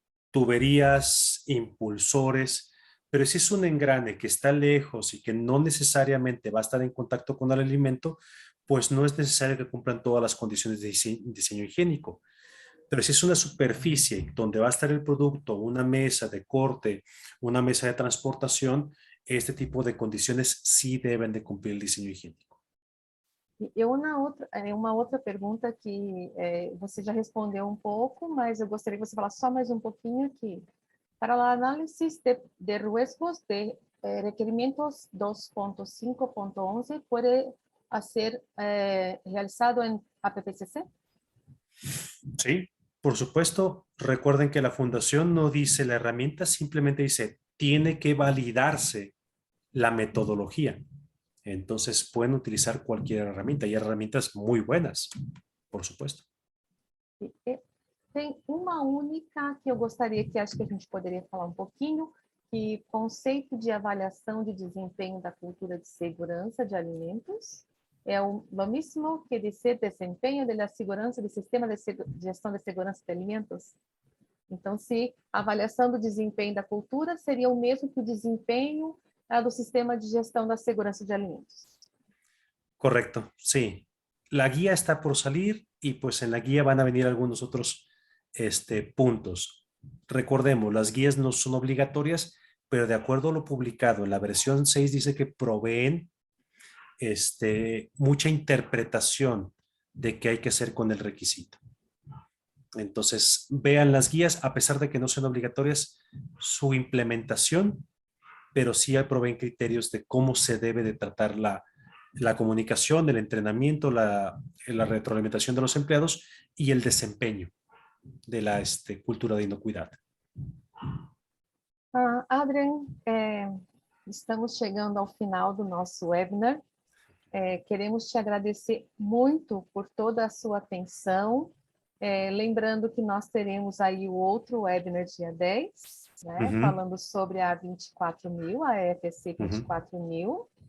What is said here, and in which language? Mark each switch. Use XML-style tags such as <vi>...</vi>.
<es>Tuberías, impulsores, pero si es un engrane que está lejos y que no necesariamente va a estar en contacto con el alimento, pues no es necesario que cumplan todas las condiciones de diseño higiénico. Pero si es una superficie donde va a estar el producto, una mesa de corte, una mesa de transportación, este tipo de condiciones sí deben de cumplir el diseño higiénico.</es> <pt>E uma outra pergunta que você já respondeu um pouco, mas eu gostaria que você falasse só mais um pouquinho aqui. Para a análise</pt> <es>de riesgos de requerimientos 2.5.11, ¿puede ser realizado en APPCC? Sí, por supuesto. Recuerden que la fundación no dice la herramienta, simplemente dice, tiene que validarse la metodología. Entonces pueden utilizar cualquier herramienta y herramientas muy buenas, por supuesto.</es> <pt>Tem uma única que eu gostaria que acho que a gente poderia falar um pouquinho, que conceito de avaliação de desempenho da cultura de segurança de alimentos é o mesmo que dizer desempenho da segurança do sistema de gestão de segurança de alimentos. Então, se a avaliação do desempenho da cultura seria o mesmo que o desempenho do sistema de gestão da segurança de alimentos.</pt> <es>Correcto, sí. La guía está por salir y pues en la guía van a venir algunos otros puntos. Recordemos, las guías no son obligatorias, pero de acuerdo a lo publicado en la versión 6 dice que proveen mucha interpretación de qué hay que hacer con el requisito. Entonces, vean las guías, a pesar de que no sean obligatorias, su implementación, pero sí proveen criterios de cómo se debe de tratar la comunicación, el entrenamiento, la retroalimentación de los empleados y el desempeño de la cultura de inocuidad.</es> <pt>Adrian, estamos chegando ao final do nosso webinar Queremos te agradecer muito por toda a sua atenção, lembrando que nós teremos aí o outro webinar dia 10, né, falando sobre a 24.000, a EFSC 24.000.</pt>